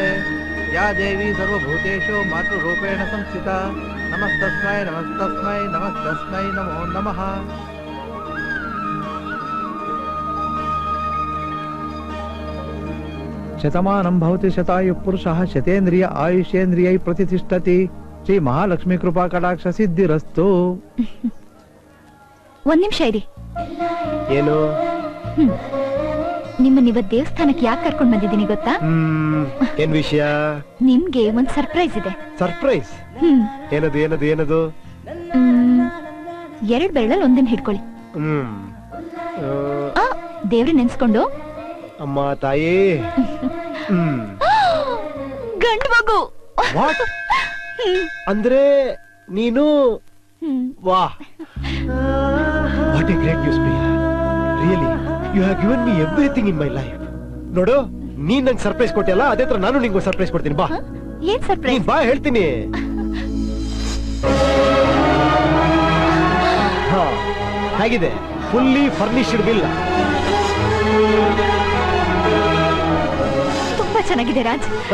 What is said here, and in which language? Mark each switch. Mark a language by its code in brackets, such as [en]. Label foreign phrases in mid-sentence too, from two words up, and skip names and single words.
[sa] या देवी सर्वभूतेषु मातृरूपेण संस्थिता। नमस्तस्मै नमस्तस्मै नमस्तस्मै नमो नमः। शतमानं भवति शतायुः पुरुषः शतेन्द्रिय आयुष्येन्द्रियै प्रतिष्ठति। ಶ್ರೀ ಮಹಾಲಕ್ಷ್ಮಿ ಕೃಪಾ ಕಟಾಕ್ಷ ಸಿದ್ಧಿರಸ್ತು. [kn] ಒಂದ್ ನಿಮಿಷ ಇರಿ. ಏನು? ನಿಮ್ಮನ್ನ ದೇವಸ್ಥಾನಕ್ಕೆ ಯಾಕೆ ಕರ್ಕೊಂಡ್ ಬಂದಿದ್ದೀನಿ ಗೊತ್ತಾ? ಏನ್ ವಿಷಯ? ನಿಮ್ಗೆ ಒಂದ್ ಸರ್ಪ್ರೈಸ್ ಇದೆ. ಸರ್ಪ್ರೈಸ್? ಏನದು ಏನದು ಏನದು? 2 ಬೆರಳಲ್ಲಿ ಒಂದಿನ ಹಿಡ್ಕೊಳ್ಳಿ. ದೇವ್ರ ನೆನ್ಸ್ಕೊಂಡು. ಅಮ್ಮ ತಾಯಿ. ಗಂಡು ಮಗು. ಅಂದ್ರೆ ನೀನು? [en] wow, what a great news Priya. really you have given me everything in my life. [kn] ನೋಡು, ನೀನ್ ನಂಗೆ ಸರ್ಪ್ರೈಸ್ ಕೊಟ್ಟಿಯಲ್ಲ, ಅದೇ ತರ ನಾನು ನಿಂಗೆ ಸರ್ಪ್ರೈಸ್ ಕೊಡ್ತೀನಿ. ಬಾ. ಏನ್ ಸರ್ಪ್ರೈಸ್? ಬಾ ಹೇಳ್ತೀನಿ. ಹಾ, ಹೇಗಿದೆ? [en] fully furnished villa. [kn] ತುಂಬಾ ಚೆನ್ನಾಗಿದೆ ರಾಜ್.